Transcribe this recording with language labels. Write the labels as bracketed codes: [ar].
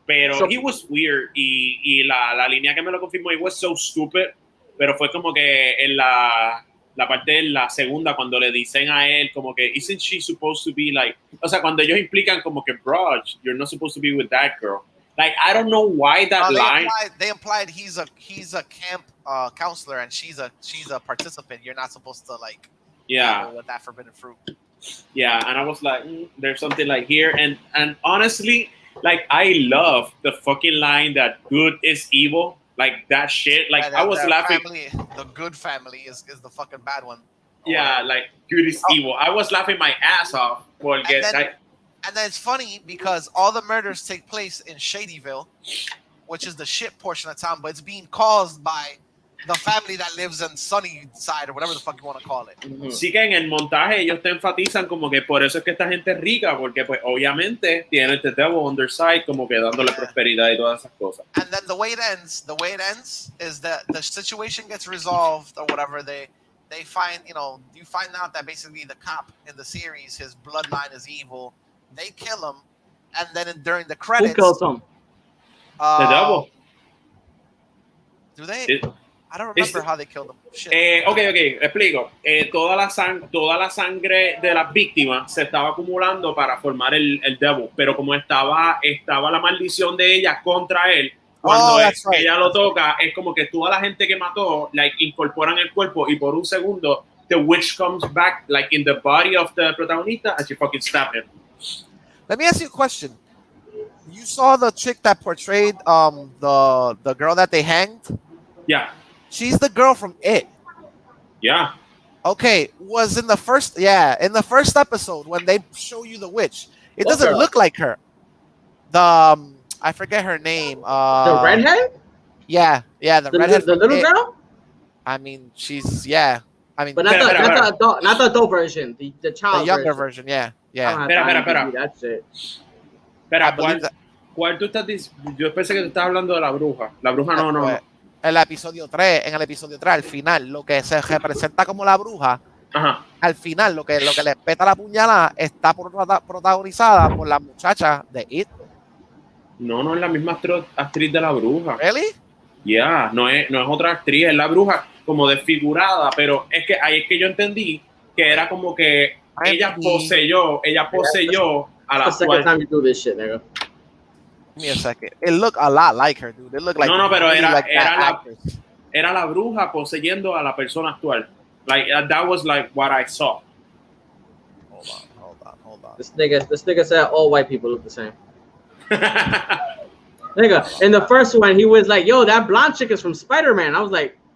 [es] Pero [en] he was weird [es] y la línea que me lo confirmó, [en] he was so stupid, [es] pero fue como que en la parte de la segunda cuando le dicen a él como que [en] isn't she supposed to be like, [es] o sea, cuando ellos implican como que [en] bro, you're not supposed to be with that girl. Like I don't know why that line. They implied he's a camp counselor and she's a participant. You're not supposed to like with that forbidden fruit. Yeah, and I was like, there's something like here, and honestly, like I love the fucking line that good is evil, like that shit. Like I was laughing. The good family is the fucking bad one. Yeah, like good is evil. I was laughing my ass off. And then it's funny because all the murders take place in Shadyville, which is the shit portion of town, but it's being caused by the family that lives in Sunnyside or whatever the fuck you want to call it. [es] Sí que en el montaje ellos te enfatizan como que por eso es que esta gente es rica, porque pues obviamente tiene este [en] devil on their side [es] como que dándole prosperidad y todas esas cosas. [en] And then the way it ends is that the situation gets resolved or whatever. They find, you find out that basically the cop in the series, his bloodline is evil. They kill him, and then during the credits, who kills him? The devil. Do they? I don't remember how they killed him. [es] Okay, explico. Toda la sangre de las víctimas se estaba acumulando para formar el devil, pero como estaba la maldición de ella contra él, cuando ella lo toca, es como que toda la gente que mató, like, incorporan el cuerpo y por un segundo, [en] the witch comes back, like, in the body of the [es] protagonista [en] and she fucking stab him. Let me ask you a question. You saw the chick that portrayed the girl that they hanged? Yeah. She's the girl from It. Yeah. Okay, was in the first episode when they show you the witch. It doesn't look like her. I forget her name. The redhead? Yeah, the redhead. The little girl? I mean, she's I mean, but not the adult version. The child. The younger version. Yeah. [es] Espera. [en] That's it. [es] Espera, ¿cuál tú estás diciendo? Yo pensé que tú estabas hablando de la bruja. La bruja no. En el episodio 3, al final, lo que se representa como la bruja, al final, lo que le peta la puñalada está protagonizada por la muchacha de It. No es la misma actriz de la bruja. [en] ¿Really? [es] Yeah, no es otra actriz, es la bruja como desfigurada, pero es que ahí es que yo entendí que era como que ella poseyó a la [en] second time you do this shit, nigga. Give me a second. It looked a lot like her, dude. It looked like [es] pero [en] really [es] era la bruja poseyendo a la persona actual. [en] Like that was like what I saw. Hold on. This nigga said all white people look the same. Nigga, in the first one, he was like, "Yo, that blonde chick is from Spider-Man." I was like,